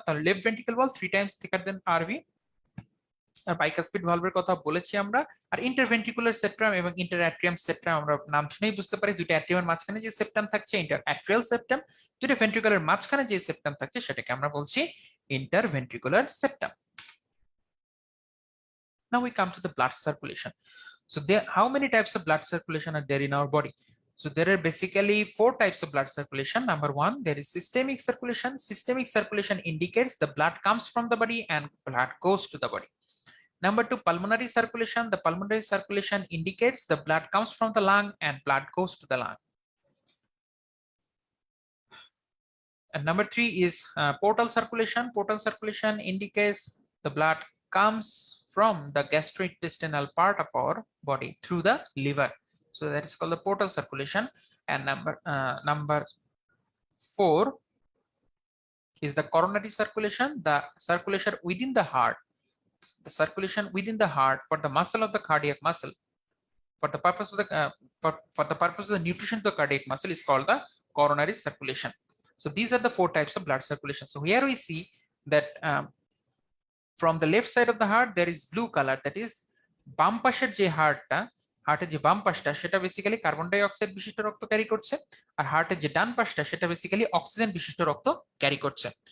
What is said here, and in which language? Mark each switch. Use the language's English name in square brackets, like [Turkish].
[Bangla] তাহলে left ventricle ওয়াল 3 Times থিকার দেন RV. আর bicuspid ভালভের কথা বলেছি আমরা। আর ইন্টারভেন্ট্রিকুলার সেপ্টাম এবং ইন্টারঅ্যাট্রিয়াম সেপ্টাম আমরা নাম শুনেই বুঝতে পারি, দুইটা অ্যাট্রিয়ামের মাঝখানে যে সেপ্টাম থাকছে ইন্টারঅ্যাট্রিয়াল সেপ্টাম, দুইটা ভেন্ট্রিকুলার মাঝখানে যে সেপ্টাম থাকছে সেটাকে আমরা বলছি interventricular septum. [English] Now we come to the blood circulation. So how many types of blood circulation are there in our body? So there are basically 4 types of blood circulation. Number 1, there is systemic circulation. Systemic circulation indicates the blood comes from the body and blood goes to the body. Number 2, pulmonary circulation. The pulmonary circulation indicates the blood comes from the lung and blood goes to the lung. And number 3 is portal circulation. Portal circulation indicates the blood comes from the gastrointestinal part of our body through the liver. So that is called the portal circulation. And number 4, is the coronary circulation, the circulation within the heart, the circulation within the heart for the muscle of the cardiac muscle, for the purpose of the for the purpose of the nutrition to the cardiac muscle is called the coronary circulation. So these are the four types of blood circulation. So here we see that from the left side of the heart there is blue color, that is [Bangla] বাম পাশের যে হার্টের যে বাম পাশটা সেটা basically carbon die oxide বিশিষ্ট রক্ত ক্যারি করছে, আর হার্টের যে ডান পাশটা সেটা বেসিক্যালি অক্সিজেন বিশিষ্ট রক্ত ক্যারি করছে।